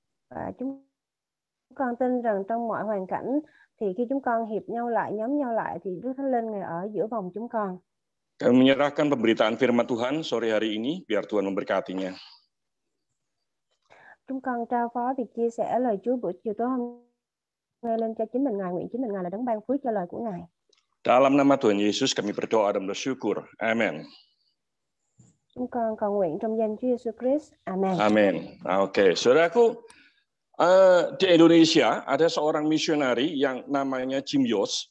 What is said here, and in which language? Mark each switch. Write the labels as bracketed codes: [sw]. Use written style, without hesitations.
[vi] Và chúng con tin rằng trong mọi hoàn cảnh thì khi chúng con hiệp nhau lại, nhóm nhau lại thì Đức Thánh Linh Ngài ở giữa vòng chúng con. [id] Kami menyerahkan pemberitaan firman Tuhan sore hari ini, biar Tuhan memberkatinya. [vi] Chúng con trao phó việc chia sẻ lời Chúa buổi chiều tối hôm nay lên cho chính mình Ngài, nguyện chính mình Ngài là đấng ban phước cho lời của Ngài. [id] Dalam nama Tuhan Yesus kami berdoa dan bersyukur. Amen. [vi] Chúng con cầu nguyện trong danh Chúa Giêsu Christ. Amen. [id] Amin. Oke, saudaraku, di Indonesia ada seorang misionari yang namanya Jim Yos.